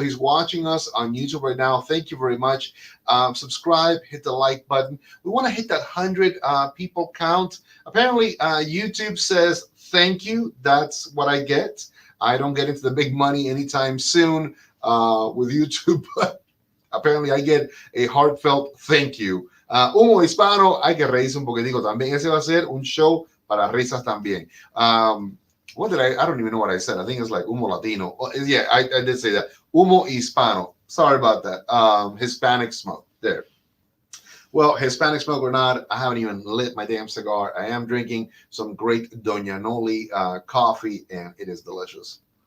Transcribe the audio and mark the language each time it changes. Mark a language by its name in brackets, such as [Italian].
[English] He's watching us on YouTube right now. Thank you very much. Subscribe, hit the like button. We want to hit that 100 people count. Apparently, YouTube says thank you. That's what I get. I don't get into the big money anytime soon with YouTube, but apparently I get a heartfelt thank you. [Spanish] Humo Hispano, hay que reírse un poquitico también. Ese va a ser un show para risas también. [English] What did I don't even know what I said. I think it's like Humo Latino. Yeah, I did say that. Humo Hispano. Sorry about that. Hispanic smoke. There. Well, Hispanic smoke or not, I haven't even lit my damn cigar. I am drinking some great Doña Noli coffee, and it is delicious.